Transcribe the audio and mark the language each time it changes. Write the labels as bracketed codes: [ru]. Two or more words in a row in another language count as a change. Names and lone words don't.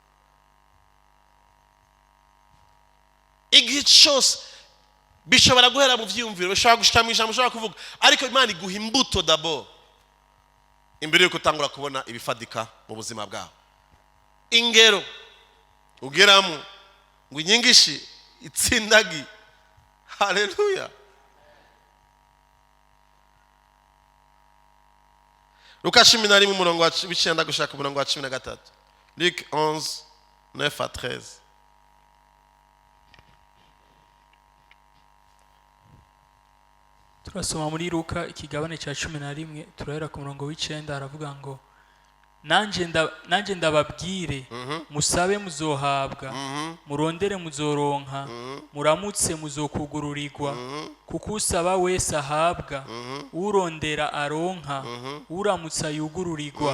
[rn] Igihe cyose bishobora guhera mu vyumviro, bishobora gushika mu ijambo, bishobora kuvuga, ariko Imana iguha imbuto d'abord imbere yuko utangura kubona ibifadika mu buzima bwawe. Ingero ugeramo ngo inyigishi itsindagi. Haleluya. Luka 11 umurongo wa 9 gushaka umurongo wa 13. [fr] Luc 11 9 à 13. [rn] Turasoma muri Luka ikigabane cya 11 turahera ku murongo w'9 haravuga ngo nanje ndababwire musabe muzohabwa, murondere muzoronka, muramutse muzokugururirwa, kuko usaba wese ahabwa, urondera aronka, uramutsa yugururirwa.